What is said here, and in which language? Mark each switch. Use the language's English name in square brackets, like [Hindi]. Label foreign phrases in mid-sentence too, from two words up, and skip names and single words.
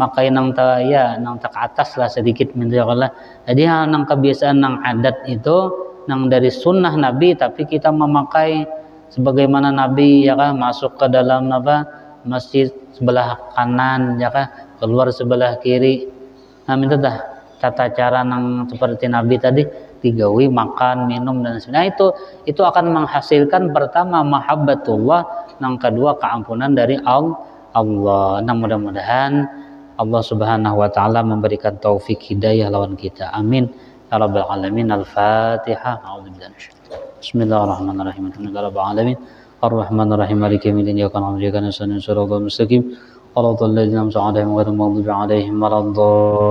[Indonesian] makai nang nang tak atas lah sedikit minta jadi nang kebiasaan nang adat itu nang dari sunnah Nabi tapi kita memakai sebagaimana Nabi ya kan masuk ke dalam masjid sebelah kanan ya kan keluar sebelah kiri minta dah tata cara nang seperti Nabi tadi digawi makan minum dan sebagainya itu akan menghasilkan pertama mahabbatullah nang kedua keampunan dari Allah. Nah mudah-mudahan Allah [Arabic] سبحانه وتعالى [Indonesian] memberikan taufik hidayah lawan kita. [Arabic] آمين يا رب العالمين. الفاتحة. بسم الله الرحمن الرحيم. الحمد لله رب العالمين. الرحمن الرحيم. مالك يوم الدين. إياك نعبد وإياك نستعين. الصراط المستقيم. صراط الذين أنعمت عليهم غير المغضوب عليهم ولا الضالين.